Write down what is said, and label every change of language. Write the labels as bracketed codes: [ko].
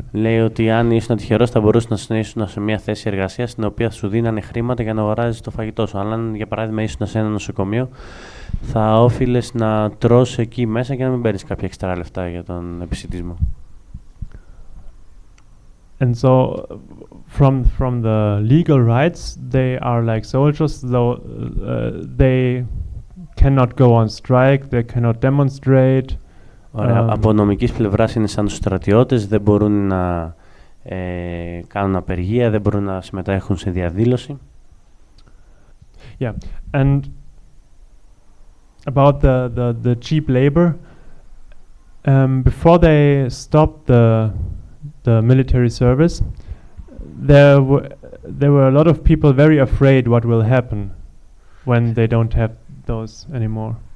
[el] Λέει ότι αν ήσουν τυχερός θα μπορούσες να ήσουν σε μια θέση εργασίας στην οποία σου δίνανε χρήματα για να αγοράζεις το φαγητό σου. Αλλά αν, για παράδειγμα, ήσουν σε ένα νοσοκομείο, θα όφιλες να τρως εκεί μέσα και να μην παίρνεις κάποια εξτρά λεφτά για τον επισιτισμό. [en] And so, from the legal rights, they are like soldiers, though they cannot go on strike, they cannot demonstrate. [el] Από νομικής πλευράς είναι σαν τους στρατιώτες, δεν μπορούν να κάνουν απεργία, δεν μπορούν να συμμετέχουν σε διαδήλωση. [en] Yeah, and about the cheap labor, before they stopped the military service, there were a lot of people very afraid what will happen when they don't have those anymore.